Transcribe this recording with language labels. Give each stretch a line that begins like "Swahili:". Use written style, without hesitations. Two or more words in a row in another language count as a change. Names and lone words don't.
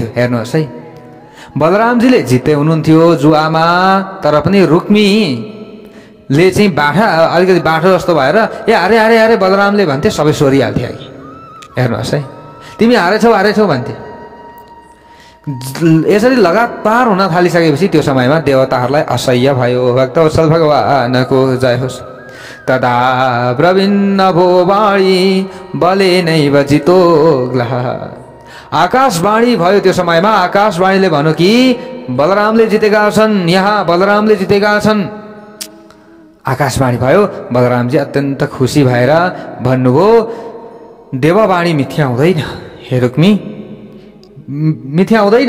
Nepali: हेर्नुहोस् है, बलरामजीले जित्दै हुनुहुन्थ्यो जुवामा, तर पनि रुक्मीले चाहिँ अलिकति बाठो जस्तो भएर ए अरे बलरामले भन्थे, सबै सोरिहाल्थ्यो कि। हेर्नुहोस् है, तिमी हारेछौ भन्थे। यसरी लगातार हुन थालिसकेपछि त्यो समयमा देवताहरूलाई असह्य भयो। भक्तवत्सल भगवानको जय होस्।
Sanskrit: तदा प्रविन्न भो वाणी बले नैव जितो ग्लह।
Nepali: आकाशवाणी भयो त्यो समयमा। आकाशवाणीले भन्यो कि बलरामले जितेका छन्, यहाँ बलरामले जितेका छन्। आकाशवाणी भयो। बलरामजी अत्यन्त खुसी भएर भन्नुभयो देववाणी मिथ्या हुँदैन, हे रुक्मी मिथ्या हुँदैन।